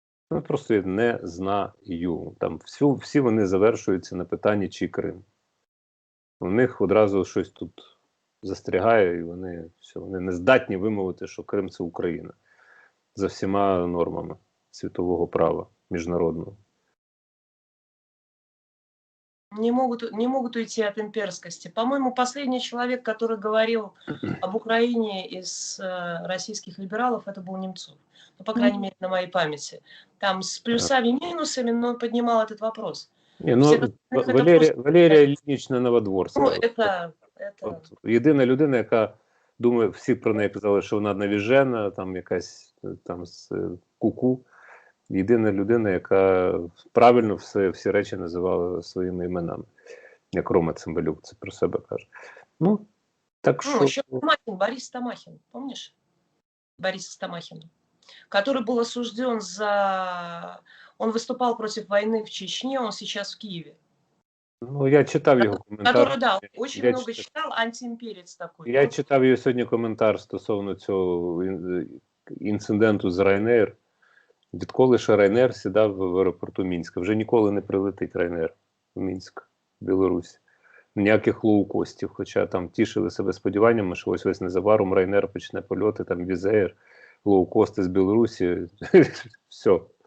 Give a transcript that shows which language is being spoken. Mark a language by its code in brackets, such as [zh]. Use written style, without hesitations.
[uk] Ну, просто я не знаю. Там всі вони завершуються на питанні, чи Крим. У них одразу щось тут застрягає, і вони не здатні вимовити, що Крим – це Україна. За всіма нормами світового права, міжнародного. [ru] Не могут уйти от имперскости. По-моему, последний человек, который говорил об Украине из российских либералов, это был Немцов. Ну, по крайней мере, на моей памяти. Там с плюсами и минусами, но он поднимал этот вопрос. [uk] Валерія Іллінічна Новодворська. [ru] Ну, это... [uk] Єдина людина, яка думає, всі про неї казали, що вона навіжена, там якась там з куку. Єдина людина, яка правильно всі речі називала своїми іменами. Як Рома Цимбалюк це про себе каже. Ну, так що... [ru] еще Борис Стамахин, помнишь? Бориса Стамахина. Который был осужден за... Он выступал против войны в Чечне, он сейчас в Киеве. [uk] Ну, я читав його коментар. [ru] Который, да, очень много читал, антиимперец такой. [uk] Я читав його сьогодні коментар стосовно цього інциденту з Ryanair. Відколи ще Ryanair сідав в аеропорту Мінська. Вже ніколи не прилетить Ryanair в Мінськ, в Білорусі. Ніяких лоукостів, хоча там тішили себе сподіваннями, що ось незабаром Ryanair почне польоти, там Візеєр, лоукости з Білорусі. Все.